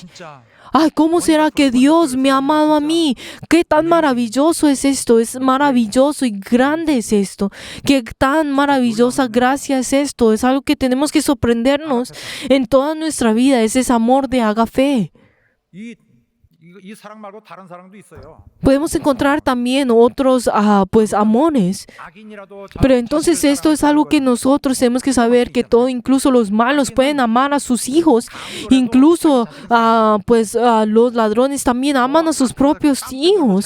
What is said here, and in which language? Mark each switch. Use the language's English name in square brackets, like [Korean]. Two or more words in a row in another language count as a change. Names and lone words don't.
[Spanish] ¿Cómo será que Dios me ha amado a mí? ¿Qué tan maravilloso es esto? Es maravilloso y grande es esto. ¿Qué tan maravillosa gracia es esto? Es algo que tenemos que sorprendernos en toda nuestra vida. Es ese amor de agape. [Korean] 이 사랑 말고 다른 사랑도 있어요. [Spanish] Podemos encontrar también otros amores. Pero entonces esto es algo que nosotros tenemos que saber, que todo, incluso los malos pueden amar a sus hijos. Incluso los ladrones también aman a sus propios hijos.